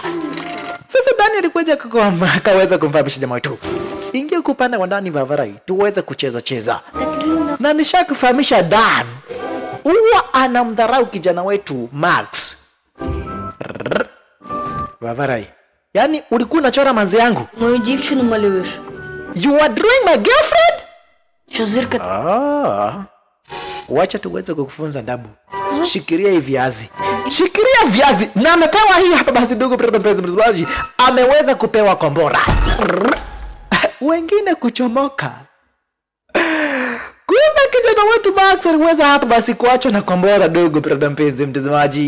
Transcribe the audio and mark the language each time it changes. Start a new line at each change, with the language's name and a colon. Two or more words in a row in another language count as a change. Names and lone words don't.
Swahili: Sasa Dan alikuja akaweza kumfahamisha jamaa wetu, ingia kupanda ndani Vavarai tuweze kucheza, na nishakufahamisha Dan huwa anamdharau kijana wetu Max. Vavarai, yani ulikuwa unachora manzi yangu?
Ukrainian: Мою дівчину малюєш.
English: You are drawing my girlfriend?
Ukrainian: Що зирка?
Swahili: Wacha tuweze kukufunza adabu. Shikiria hivi viazi. Shikiria viazi. Na amepewa hii hapa basi dogo brother mpenzi mtazamaji. Ameweza kupewa kombora. Wengine kuchomoka. Kumbe kijana wetu Max aliweza hapa basi kuachwa na kombora dogo brother mpenzi mtazamaji.